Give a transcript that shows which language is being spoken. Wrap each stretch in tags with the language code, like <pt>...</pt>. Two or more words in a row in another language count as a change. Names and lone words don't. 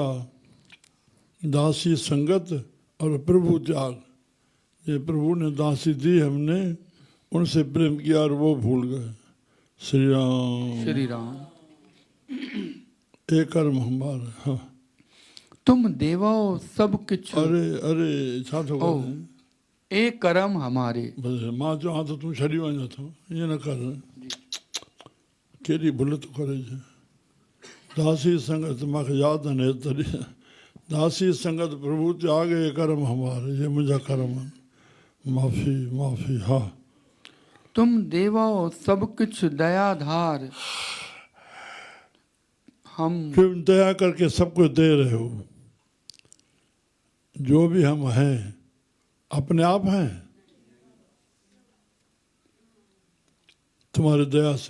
<hi>दासी संगत और प्रभु त्याग, ये प्रभु ने दासी दी, हमने उनसे प्रेम किया और वो भूल गए। श्री राम श्री राम। एक कर्म हमारा। हाँ, तुम देवो सब किछु,</hi> <sd>अरे अरे छा थो ओ करे?</sd> <hi>ए करम हमारे।</hi> <sd>बस मां चवां तो तूं छॾी वञो थो, ईअं न कर। कहिड़ी भुल थो करे।</sd> <hi>दासी संगत</hi> <sd>मूंखे यादि आहिनि तॾहिं।</sd> <hi>दासी संगत प्रभु त्याग ये कर्म हमारे, ये</hi> <sd>मुंहिंजा कर्म आहिनि।</sd> <hi>माफ़ी माफ़ी। हा, तुम देवो सब कुछ दयाधार, हम फिर दया करके सब कुछ दे रहे हो। जो भी हम हैं अपने आप हैं, तुम्हारी दया से।</hi>